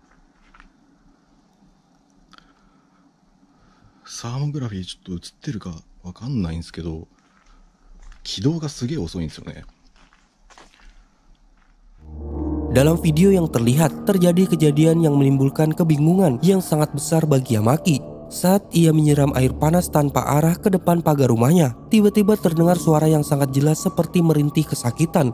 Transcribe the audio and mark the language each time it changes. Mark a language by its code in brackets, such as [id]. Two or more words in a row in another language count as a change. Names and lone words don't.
[ja] サーモグラフィーちょっと映ってるかわかんないんですけど、起動がすげえ遅いんですよね。 [id] Dalam video yang terlihat, terjadi kejadian yang menimbulkan kebingungan yang sangat besar bagi Yamaki. Saat ia menyiram air panas tanpa arah ke depan pagar rumahnya, tiba-tiba terdengar suara yang sangat jelas seperti merintih kesakitan.